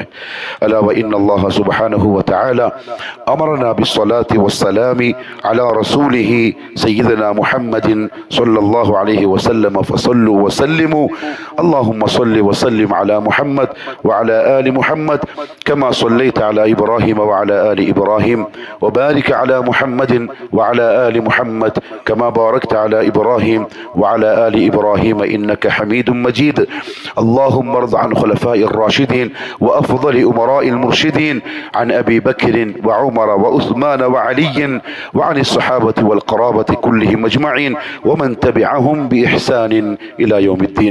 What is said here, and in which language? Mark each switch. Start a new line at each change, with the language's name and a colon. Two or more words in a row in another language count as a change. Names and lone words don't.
Arabic: ألا وإن الله سبحانه وتعالى أمرنا بالصلاة والسلام على رسوله سيدنا محمد صلى الله عليه وسلم فصلوا وسلموا اللهم صل وسلم على محمد وعلى آل محمد كما صليت على إبراهيم وعلى آل إبراهيم وبارك على محمد وعلى آل محمد كما باركت على إبراهيم وعلى آل إبراهيم إنك حميد مجيد. اللهم ارض عن خلفاء الراشدين وأفضل أمراء المرشدين، عن أبي بكر وعمر وعثمان وعلي، وعن الصحابة والقرابة كلهم أجمعين، ومن تبعهم بإحسان إلى يوم الدين.